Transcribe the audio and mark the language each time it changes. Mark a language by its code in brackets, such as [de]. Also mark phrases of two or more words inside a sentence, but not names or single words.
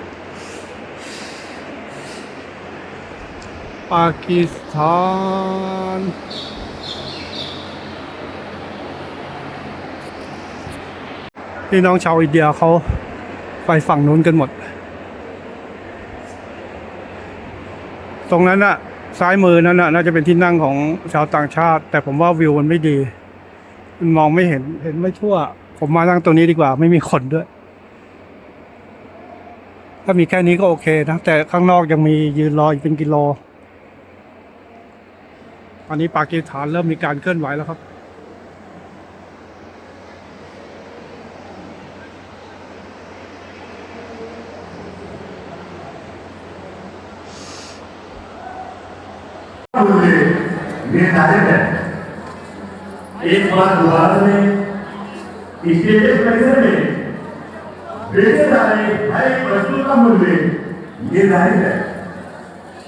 [th] พี่น้องชาวอินเดียเขาไปฝั่งนู้นกันหมดตรงนั้นน่ะซ้ายมือนั้นน่าจะเป็นที่นั่งของชาวต่างชาติแต่ผมว่าวิวมันไม่ดีมันมองไม่เห็นไม่ทั่วผมมานั่งตรงนี้ดีกว่าไม่มีคนด้วย ถ้ามีแค่นี้ก็โอเคนะแต่ข้างนอกยังมียืนรออีกเป็นกิโลตอนนี้ปากีสถานเริ่มมีการเคลื่อนไหวแล้วครับ [hi] निर्धारित है एक बार दोबारा में स्टेटस परिसर में बेचे जा रहे हर एक वस्तु का मूल्य निर्धारित है